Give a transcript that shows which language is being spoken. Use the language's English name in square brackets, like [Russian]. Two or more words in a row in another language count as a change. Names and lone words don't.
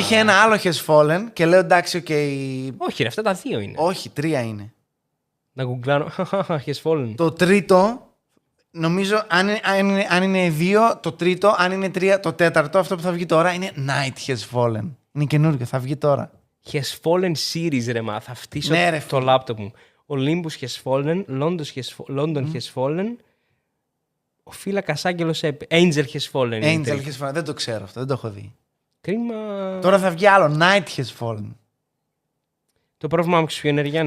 [Greek] Είχε ένα άλλο Has Fallen και λέω εντάξει, οκ. Όχι, ρε, αυτά τα δύο είναι. Όχι, 3 είναι. Να γκουγκλάνω. Has Fallen. Το τρίτο, νομίζω, αν είναι 2, το τρίτο, αν είναι 3, το τέταρτο, αυτό που θα βγει τώρα είναι Night Has Fallen. Είναι καινούργιο, θα βγει τώρα. Has Fallen series, ρε, μα. Θα φτύσω Ναι, ρε, το λάπτοπ μου. Olympus Has Fallen, London Has Fallen. Ο φύλακας Άγγελος Angel Has Fallen. Angel Has Fallen, δεν το ξέρω αυτό, δεν το έχω δει. Κρίμα. Τώρα θα βγει άλλο, Night Has Fallen. Το πρόβλημα μου ποιο είναι, Γιάννη.